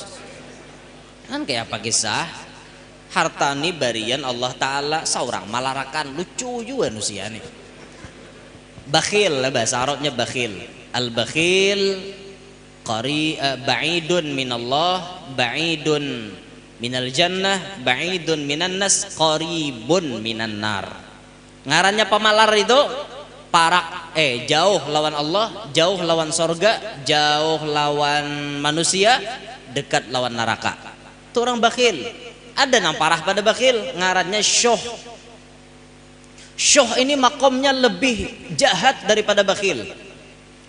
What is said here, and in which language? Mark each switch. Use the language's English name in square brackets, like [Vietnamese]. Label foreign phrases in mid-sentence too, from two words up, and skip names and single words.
[Banjar] Kan kayak apa kisah harta ini barian Allah Ta'ala seorang malarakan, lucu juga manusia nih. Bakhil, bahasa Arabnya bakhil. [Arabic] البخيل بعيد من الله, بعيد من الجنة بعيد من الناس قريب من النار. [Banjar] Ngarannya pemalar itu parak, jauh lawan Allah, jauh lawan sorga, jauh lawan manusia, dekat lawan neraka. Itu orang bakhil. Ada yang parah pada bakhil, ngarannya syuh. Syuh ini makomnya lebih jahat daripada bakhil.